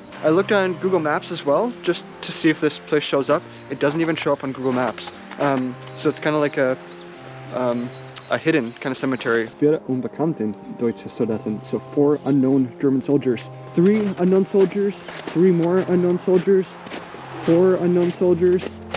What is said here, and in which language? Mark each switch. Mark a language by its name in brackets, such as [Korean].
[English] I looked on Google Maps as well, just to see if this place shows up. It doesn't even show up on Google Maps. So it's kind of like a hidden kind of cemetery. [German] Vier unbekannte deutsche Soldaten. [English] So 4 unknown German soldiers. 3 unknown soldiers, 3 more unknown soldiers, 4 unknown soldiers.